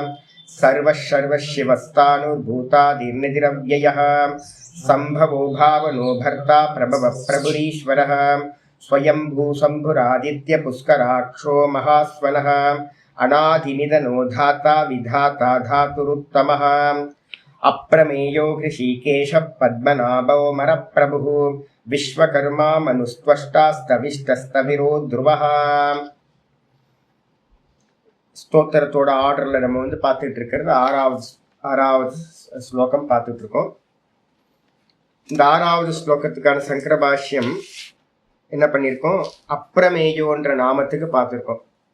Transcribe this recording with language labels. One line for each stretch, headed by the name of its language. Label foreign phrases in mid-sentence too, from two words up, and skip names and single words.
Sanskrit: सर्वशिवस्तानुर्भूतादिर्निधिरव्ययः सम्भवो भावनो भर्ता प्रभवः प्रभुरीश्वरः स्वयंभू शम्भुरादित्य पुष्कराक्षो महास्वनः अनादिनिधनो धाता विधाता धातुरुत्तमः अप्रमेयो हृषीकेशः पद्मनाभो मरप्रभुः विश्वकर्मा मनुस्त्वष्टास्तविष्टस्तविरो ध्रुवः।
Tamil: ஸ்தோத்திரத்தோட ஆர்டர்ல நம்ம பார்த்துட்டு இருக்கிறது ஆறாவது ஸ்லோகம் பார்த்துட்டு இருக்கோம். இந்த ஆறாவது ஸ்லோகத்துக்கான சங்கர பாஷ்யம் என்ன பண்ணியிருக்கோம், அப்ரமேயோன்ற நாமத்துக்கு பார்த்துருக்கோம்.